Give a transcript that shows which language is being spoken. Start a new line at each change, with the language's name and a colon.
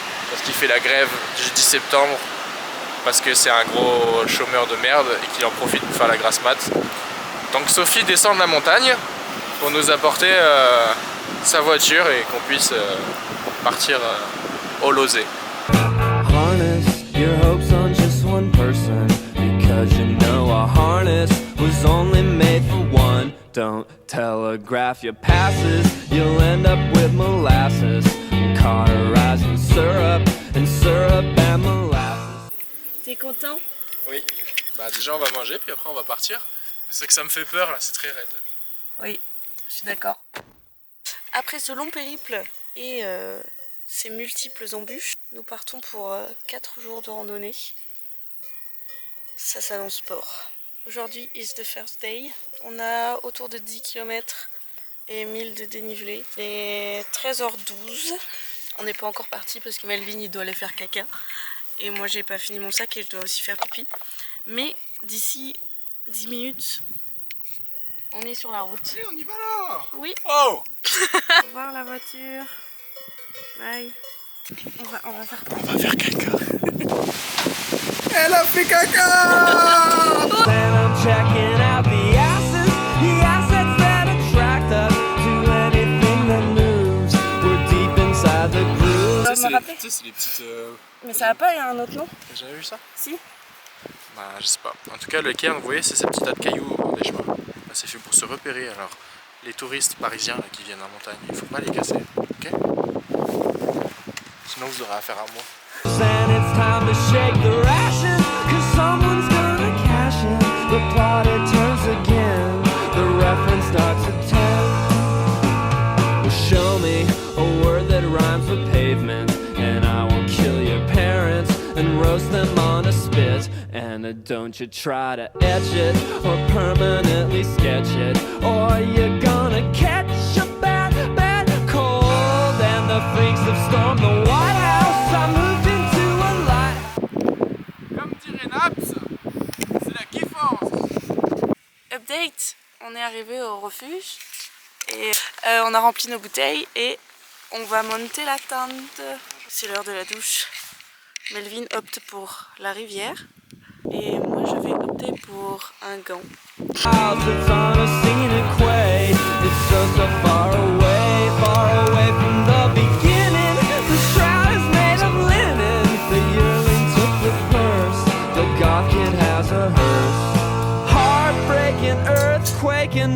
French: Parce qu'il fait la grève du 10 septembre. Parce que c'est un gros chômeur de merde et qu'il en profite pour faire la grasse mat. Donc Sophie descend de la montagne pour nous apporter sa voiture et qu'on puisse partir au Lozé.
English: Your hopes on just one person, because you know a harness was only made for one. Don't telegraph your passes, you'll end up with molasses, cauterized in syrup and molasses.
French: T'es content? Oui, bah déjà on va manger puis après on va partir. C'est que ça me fait peur là, c'est très raide. Oui, je suis d'accord. Après ce long périple et ces multiples embûches, nous partons pour 4 jours de randonnée. Ça s'annonce sport. Aujourd'hui
English: is the first day.
French: On a autour de 10 km et 1000 de dénivelé. Il est 13h12. On n'est pas encore parti parce que Melvin il doit aller faire caca. Et moi j'ai pas fini mon sac et je dois aussi faire pipi. Mais d'ici 10 minutes, on est sur la route. Allez, on y va là! Oui. Oh! Au revoir la voiture. Bye. On va faire caca. Elle a fait caca!
English: Then I'm checking out the assets that attract us to anything that moves. We're deep inside the groove.
French: Tu sais, me rappeler? C'est les petites... Mais ça va pas, il y a un autre nom? T'as jamais vu ça? Si. Bah je sais pas. En tout cas le cairn, vous voyez, c'est ces petits tas de cailloux au bord des chemins. Bah, c'est fait pour se repérer. Alors les touristes parisiens là, qui viennent en montagne, il faut pas les casser, ok? Sinon vous aurez affaire à moi.
English: And it's time to shake the ration, 'cause someone's gonna cash in. The plot it turns again, the reference starts at 10. Well, show me a word that rhymes with pavement, and I will kill your parents and roast them on a spit. And don't you try to etch it or permanently sketch it, or you're gonna catch a bad cold. And the freaks have stormed the White House. I moved into a light.
French: Comme dirait Naps, c'est la kiffance. Update, on est arrivé au refuge et on a rempli nos bouteilles et on va monter la tente. C'est l'heure de la douche. Melvin opte pour la rivière et moi je vais opter pour un gant.
English: House that's on a scenic way. It's so far away from the beginning. The shroud is made of linen. The yearling took the purse. The goth kid has a hearse. Heartbreaking, earthquaking.